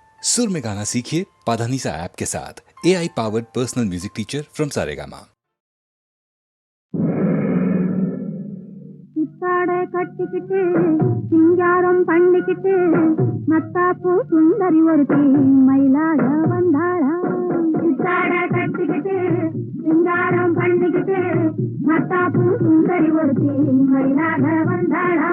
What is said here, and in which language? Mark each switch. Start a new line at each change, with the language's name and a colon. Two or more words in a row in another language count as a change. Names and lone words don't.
Hindi: सुर में गाना सीखिए पाधानीसा ऐप के साथ।
English: AI powered personal music teacher from
Hindi: सारेगामा।
Tamil: சித்தாடை கட்டிக்கிட்டு சிங்காரம் பண்ணிக்கிட்டு மத்தாப்பு சுந்தரி ஒருத்தி மயிலாக வந்தாளா. சித்தாடை கட்டிக்கிட்டு சிங்காரம் பண்ணிக்கிட்டு மத்தாப்பு சுந்தரி ஒருத்தி மயிலாக வந்தாளா.